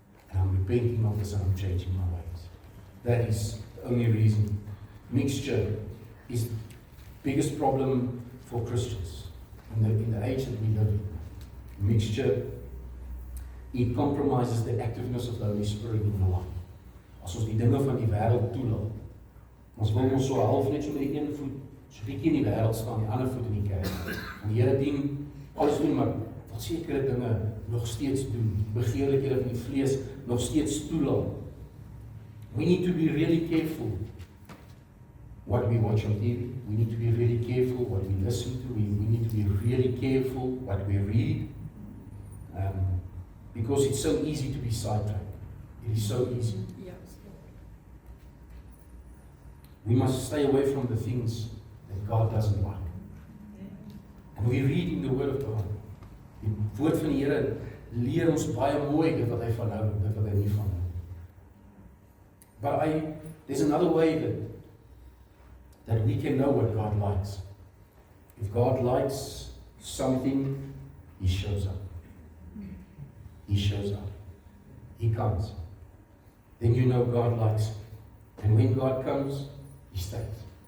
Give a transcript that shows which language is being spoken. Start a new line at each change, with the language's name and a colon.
English: And I'm repenting of this and I'm changing my ways. That is the only reason. Mixture is the biggest problem for Christians in the age that we live in. Mixture, it compromises the activeness of the Holy Spirit in our life.
Afrikaans: As ons die dinge van die wêreld toelaat. Ons wil ons so half net so met die een voet, so bietjie in die wêreld staan, die ander voet in die kerk. En die Here dien, alles doen, maar wat sekere dinge nog steeds doen. Begeerlikhede van die vlees nog steeds toelaat.
English: We need to be really careful what we watch on TV. We need to be really careful what we listen to. We need to be really careful what we read. Because it's so easy to be sidetracked. It is so easy. We must stay away from the things that God doesn't like. And we read in the Word of God.
Afrikaans: Die woord van die Here leer ons baie mooi dit wat hy van hou, dit wat hy nie van hou.
English: But there's another way that we can know what God likes. If God likes something, He shows up. He shows up. He comes. Then you know God likes it. And when God comes, He stays.